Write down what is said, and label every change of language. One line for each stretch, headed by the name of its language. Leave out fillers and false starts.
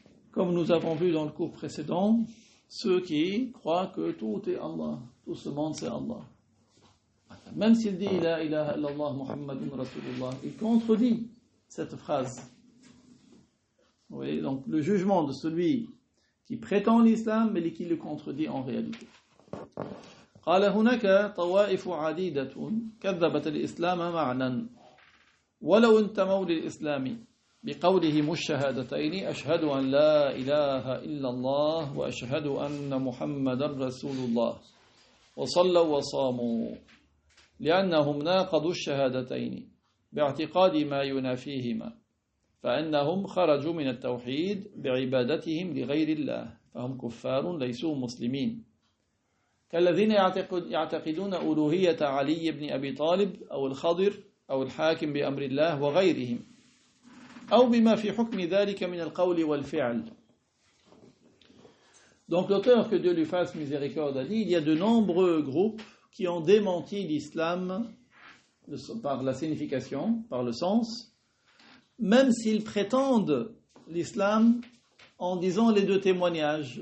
French: Comme nous avons vu dans le cours précédent, ceux qui croient que tout est Allah, tout ce monde c'est Allah. Même s'il dit
Arabic: La ilaha illallah Muhammadun Rasulullah,
French: il contredit cette phrase. Vous voyez, donc le jugement de celui qui prétend l'islam mais qui le contredit en réalité.
Arabic: قال هناك طوائف عديدة كذبت الإسلام معنى ولو انتموا للإسلام. بقولهم الشهادتين أشهد أن لا إله إلا الله وأشهد أن محمدا رسول الله وصلوا وصاموا لأنهم ناقضوا الشهادتين باعتقاد ما ينافيهما فإنهم خرجوا من التوحيد بعبادتهم لغير الله فهم كفار ليسوا مسلمين كالذين يعتقدون ألوهية علي بن أبي طالب أو الخضر أو الحاكم بأمر الله وغيرهم أو بما في حكم ذلك من القول والفعل.
French: Donc l'auteur, que Dieu lui fasse miséricorde, a dit, il y a de nombreux groupes qui ont démenti l'islam par la signification, par le sens, même s'ils prétendent l'islam en disant les deux témoignages.